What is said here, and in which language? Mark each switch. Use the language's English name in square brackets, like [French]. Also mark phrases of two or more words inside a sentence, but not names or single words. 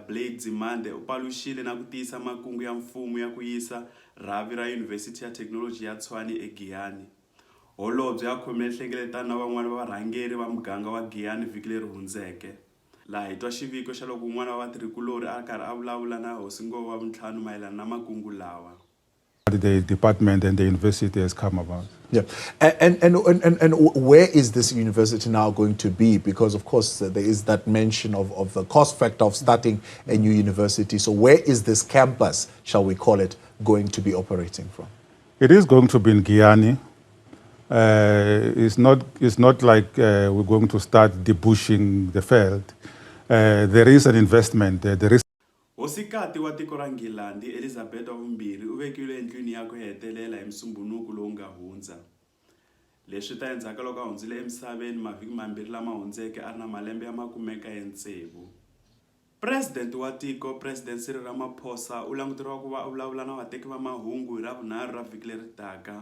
[Tsonga] Blade Nzimande u paluxile na ku tiyisa makungu ya mfumo ya ku yisa rhavi ra Yunivhesiti ya Thekinoloji ya Tshwane eGiyani. Holobye a khome nhlengeletano na van'wana va varhangeri va muganga wa Giyani vhiki leri hundzeke. Laha hi twa xiviko xa loko un'wana wa vatirhikulori a karhi a vulavula na hosingova wa vuntlhanu mayelana na makungu lawa. [English] The department and the university has come about. Yeah, and where is this university now going to be? Because of course there is that mention of the cost factor of starting a new university. So where is this campus, shall we call it, going to be operating from? It is going to be in Giyani. It's not like we're going to start debushing the field. There is an investment. There is. [Tsonga] Hosikati wa tiko ra Ngilandi Elizabeth wa vumbirhi u vekiwile endlwini ya ku hetelela hi Musumbunuku lowu nga hundza. Leswi ta endzhaku loko a hundzile emisaveni mavhiki mambirhi lama hundzeke a ri na malembe ya 96. President wa tiko President Cyril Ramaphosa u languteriwa ku va a vulavula na vateki va mahungu hi Ravunharhu ra vhiki leri taka.